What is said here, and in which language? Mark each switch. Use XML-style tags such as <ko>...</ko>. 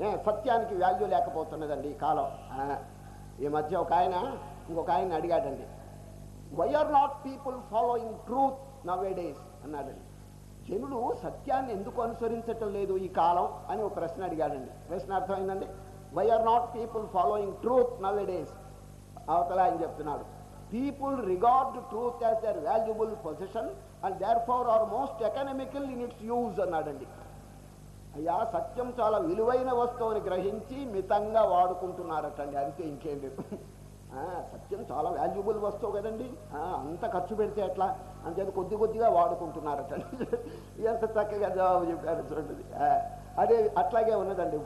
<te>సత్యానికి వాల్యూ లేకపోతున్నదండి ఈ కాలం. ఈ మధ్య ఇంకొక ఆయన అడిగాడండి,</te> <en>why are not people following truth nowadays</en> <te>అన్నాడండి. జనులు సత్యాన్ని ఎందుకు అనుసరించటం లేదు ఈ కాలం అని ఒక ప్రశ్న అడిగాడండి. ప్రశ్న అర్థమైందండి.</te> <en>Why are not people following truth nowadays.</en> <te>అవతల ఆయన చెప్తున్నాడు,</te> <en>people regard truth as their valuable possession and therefore are most economical in its use</en> <te>అన్నాడండి. అయ్యా, సత్యం చాలా విలువైన వస్తువుని గ్రహించి మితంగా వాడుకుంటున్నారటండి, అంతే, ఇంకేం లేదు. సత్యం చాలా వాల్యుబుల్ వస్తువు కదండి, అంత ఖర్చు పెడితే ఎట్లా, అంతే కొద్దిగా వాడుకుంటున్నారటండి. ఎంత చక్కగా జవాబు చెప్పారు చూడండి. అదే అట్లాగే ఉన్నదండి.</te>